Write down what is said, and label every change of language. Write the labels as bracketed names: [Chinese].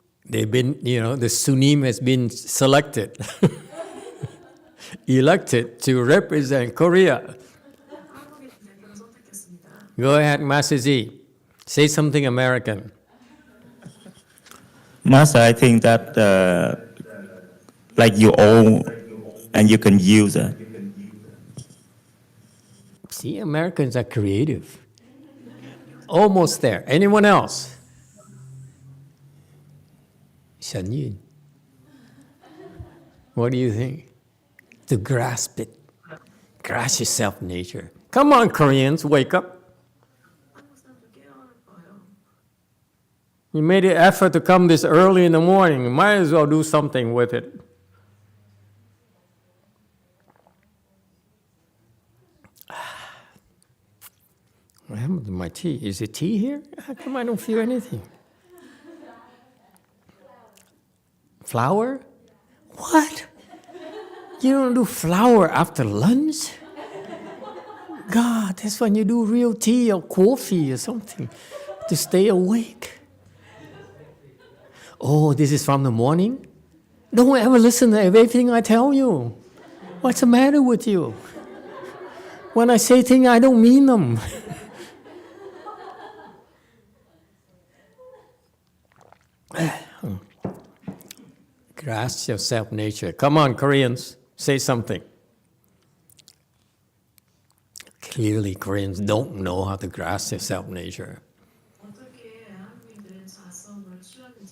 [English] They've been, the Sunim has been selected, elected to represent Korea. [Korean] 한국의 대표를 선택했습니다. [English] Go ahead, Master Z. Say something American. Master, I think that like you own and you can use it. See, Americans are creative. Almost there. Anyone else? Shen Yun. What do you think? To grasp it. Grasp yourself nature. Come on, Koreans, wake up. [Korean] 한국 사람들 깨어날 거예요. [English] You made an effort to come this early in the morning. You might as well do something with it. What happened to my tea? Is it tea here? How come I don't feel anything? Flour? What? You don't do flour after lunch? God, that's when you do real tea or coffee or something to stay awake. Oh, this is from the morning? Don't ever listen to everything I tell you. What's the matter with you? When I say things, I don't mean them. Grasp your self-nature. Come on, Koreans, say something. Clearly, Koreans don't know how to grasp their self-nature. [Korean] 어떻게 한국인들은 자성을 취하는지.